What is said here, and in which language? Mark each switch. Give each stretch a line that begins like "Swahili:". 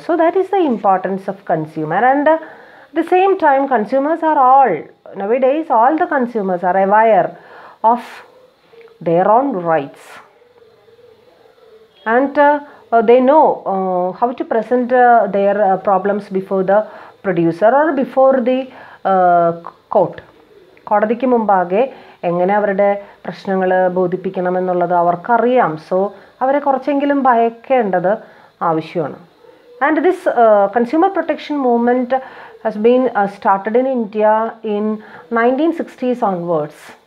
English: So that is the importance of consumer. And at the same time, consumers are nowadays all the consumers are aware of their own rights, and they know how to present their problems before the producer or before the court.
Malayalam: കോടതിക്ക് മുമ്പാകെ എങ്ങനെ അവരുടെ പ്രശ്നങ്ങൾ ബോധിപ്പിക്കണമെന്നുള്ളത് അവർക്കറിയാം. So അവരെ കുറച്ചെങ്കിലും ഭയക്കേണ്ടത് ആവശ്യമാണ്.
English: And this consumer protection movement has been started in India in 1960s onwards.